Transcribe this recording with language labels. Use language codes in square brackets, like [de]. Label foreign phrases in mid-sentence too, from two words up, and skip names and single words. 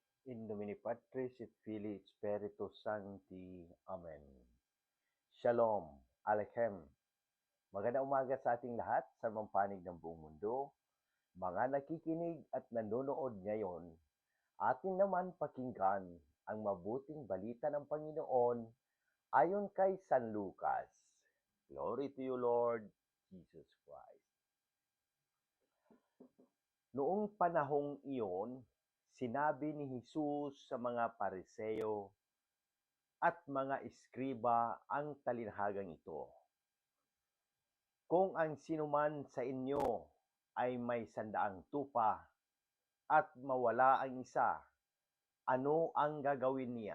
[la] In nomine Patris et Filii et Spiritus Sancti. [he] Amen. Shalom. Alechem. [tl] Magandang umaga sa ating lahat sa mampanig ng buong mundo. Mga nakikinig at nanonood ngayon, atin naman pakinggan ang mabuting balita ng Panginoon ayon kay San Lucas. [en] Glory to you, Lord Jesus Christ. [tl] Noong panahong iyon, sinabi ni Jesus sa mga Pariseo at mga eskriba ang talinhagang ito. Kung ang sinuman sa inyo ay may 100 tupa at mawala ang isa, ano ang gagawin niya?